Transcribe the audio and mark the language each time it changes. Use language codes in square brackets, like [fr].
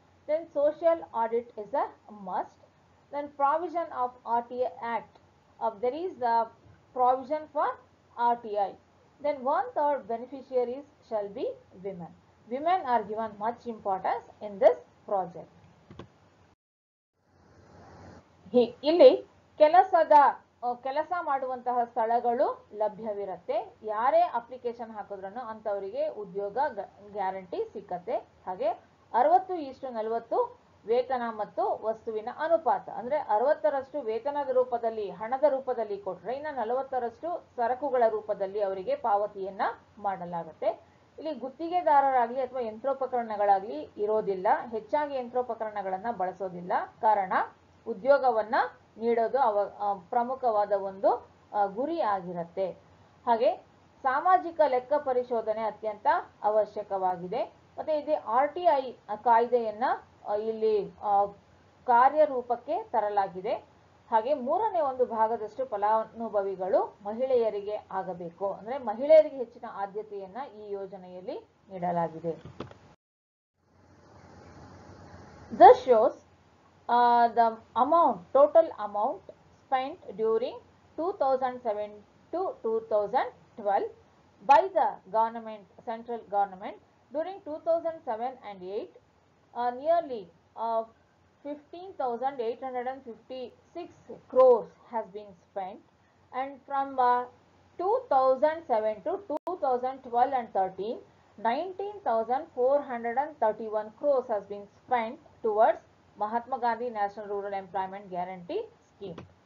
[en] Then social audit is a must. Then provision of RTI Act. There is a provision for RTI. Then 1/3 beneficiaries shall be women. Women are given much importance in this project. [kn] ಇಲ್ಲಿ ಕೆಲಸ ಮಾಡುವಂತಹ ಸ್ಥಳಗಳು ಲಭ್ಯವಿರುತ್ತೆ. ಯಾರೇ application ಹಾಕಿದ್ರೂ ಅಂತವರಿಗೆ ಉದ್ಯೋಗ guarantee ಸಿಕ್ಕತ್ತೆ. ಹಾಗೆ 60:40 ವೇತನ ಮತ್ತು ವಸ್ತುವಿನ ಅನುಪಾತ, ಅಂದ್ರೆ 60ರಷ್ಟು ವೇತನದ ರೂಪದಲ್ಲಿ ಹಣದ ರೂಪದಲ್ಲಿ ಕೊಟ್ರೆ ಇನ್ನು 40ರಷ್ಟು ಸರಕುಗಳ ರೂಪದಲ್ಲಿ ಅವರಿಗೆ ಪಾವತಿಯನ್ನ ಮಾಡಲಾಗುತ್ತೆ. ಇಲ್ಲಿ ಗುತ್ತಿಗೆದಾರರಾಗ್ಲಿ ಅಥವಾ ಯಂತ್ರೋಪಕರಣಗಳಾಗ್ಲಿ ಇರೋದಿಲ್ಲ. ಹೆಚ್ಚಾಗಿ ಯಂತ್ರೋಪಕರಣಗಳನ್ನ ಬಳಸೋದಿಲ್ಲ. ಕಾರಣ ಉದ್ಯೋಗವನ್ನ ನೀಡೋದು ಪ್ರಮುಖವಾದ ಒಂದು ಗುರಿ ಆಗಿರುತ್ತೆ. ಹಾಗೆ ಸಾಮಾಜಿಕ ಲೆಕ್ಕ ಪರಿಶೋಧನೆ ಅತ್ಯಂತ ಅವಶ್ಯಕವಾಗಿದೆ. ಮತ್ತೆ ಇದು RTI ಕಾಯ್ದೆಯನ್ನ ಇಲ್ಲಿ ಕಾರ್ಯರೂಪಕ್ಕೆ ತರಲಾಗಿದೆ. ಹಾಗೆ 1/3 ಭಾಗದಷ್ಟು ಫಲಾನುಭವಿಗಳು ಮಹಿಳೆಯರಿಗೆ ಆಗಬೇಕು. ಅಂದ್ರೆ ಮಹಿಳೆಯರಿಗೆ ಹೆಚ್ಚಿನ ಆದ್ಯತೆಯನ್ನ ಈ ಯೋಜನೆಯಲ್ಲಿ ನೀಡಲಾಗಿದೆ. [en] This shows the total amount spent during 2007 to 2012 by the government, central government. During 2007 and 8, nearly 15,856 crores has been spent, and from 2007 to 2012 and 13, 19,431 crores has been spent towards Mahatma Gandhi National Rural Employment Guarantee Scheme.